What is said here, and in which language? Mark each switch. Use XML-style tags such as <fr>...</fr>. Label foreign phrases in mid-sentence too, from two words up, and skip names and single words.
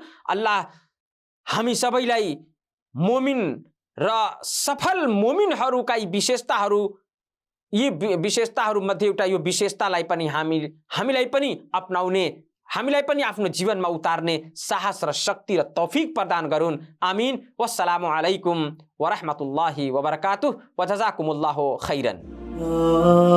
<ne>अल्लाह हामी सबैलाई मोमिन र सफल मोमिनहरूका विशेषताहरू, यी विशेषताहरू मध्ये एउटा यो विशेषतालाई पनि हामीलाई पनि अपनाउने, हामीलाई पनि आफ्नो जीवनमा उतार्ने साहस र शक्ति र तौफिक प्रदान गरून्। आमीन।</ne> <ar>والسلام عليكم ورحمة الله وبركاته وجزاكم الله خيرا.</ar>